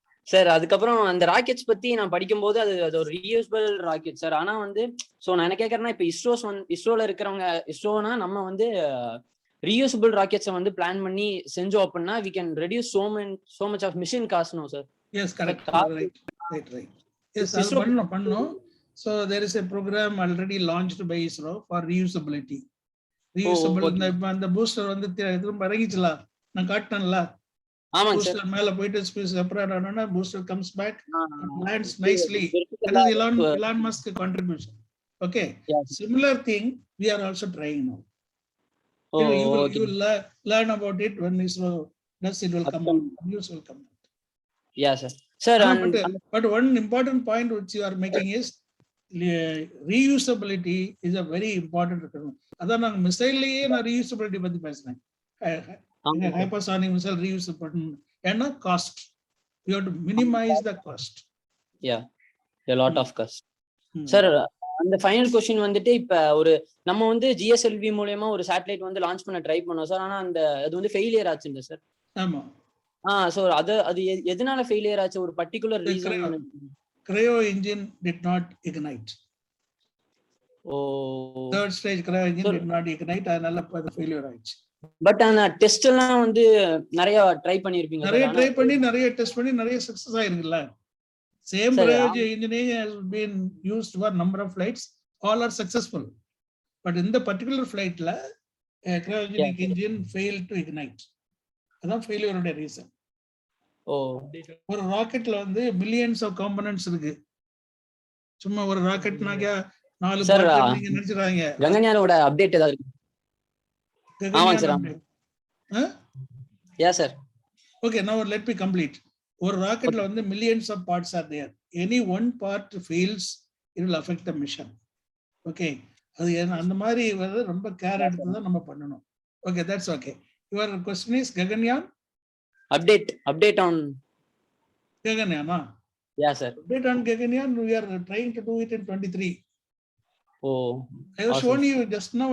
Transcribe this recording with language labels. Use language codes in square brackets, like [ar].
[ta] Sir, அதுக்கப்புறம் அந்த rockets பத்தி நான் படிக்கும்போது அது ஒரு ரீயூசபிள் ராக்கெட் சார். ஆனா வந்து நான் என்ன கேட்கறேன்னா, இப்போ இஸ்ரோல இருக்கிறவங்க, இஸ்ரோனா நம்ம வந்து ரீயூசபிள் ராக்கெட்ஸை வந்து பிளான் பண்ணி செஞ்சோம் அப்படின்னா [en] we can reduce so much of mission cost no sir? Yes, correct. Right. Yes, [ta] பண்ணனும். [en] So there is a program already launched by ISRO for reusability. [ta] Reusable அந்த பூஸ்டர் வந்து திரும்ப இறங்கிச்சல, நான் காட்டனல. ஆமாங்க சார். பூஸ்டர் மேல போயிட்டு space separate ஆனனா booster [en] comes back and lands nicely. That is Elon Musk contribution. Okay, similar thing we are also trying now. You will learn about it when ISRO does. It will come out. News will come out. Yeah sir. Sir, but one important point which you are making is reusability is a very important requirement. [ta] அதான் நான் மிசைல்லையே நான் reusability பத்தி பேசுறேன். [en] Hypersonic missile reusable ஏன்னா cost. You have to minimize the cost. Yeah, a lot of cost. [ta] Sir, அந்த final question வந்துட்டு இப்ப ஒரு நம்ம வந்து GSLV மூலமா ஒரு சேட்டலைட் வந்து லான்ச் பண்ண ட்ரை பண்ணோம் சார். ஆனா அது வந்து ஃபெயிலியர் ஆச்சுங்க சார். ஆமா. சோ அது எதனால ஃபெயிலியர் ஆச்சு? ஒரு particular reason? [en] cryo engine did not ignite. Third stage cryo engine did not ignite. [ta] அதனால அது ஃபெயிலியர் ஆச்சு. பட் அந்த டெஸ்ட் எல்லாம் வந்து நிறைய ட்ரை பண்ணிருப்பீங்க. நிறைய ட்ரை பண்ணி நிறைய டெஸ்ட் பண்ணி நிறைய success ஆயிருக்குல்ல. [en] Same cryo engine has been used for number of flights. All are successful. But in the particular flight la cryogenic engine failed to ignite. [ta] அதான் ஃபெயிலியர் ஓட ரீசன். ஒரு ராக்கெட்ல வந்து மில்லியன்ஸ் ஆஃப் காம்போனன்ட்ஸ் இருக்கு. சும்மா ஒரு ராக்கெட்னாக்க 4 part நீங்க நினைச்சுறாங்க. கங்கன்யானோட update ஏதாவது இருக்கு? ஆமாங்க sir. [en] Yes sir. Okay, now let me complete. [ta] ஒரு ராக்கெட்ல வந்து [en] millions of parts are there. Any one part fails, it will affect the mission. [ta] Okay, அது அந்த மாதிரி வந்து ரொம்ப கேர் எடுத்து தான் நம்ம பண்ணணும். [en] Okay, that's okay. Your question is Gaganyaan? Update on Gaganyaan, huh? Yeah sir. Update on Gaganyaan, we are trying to do it in 23. I have shown you just now.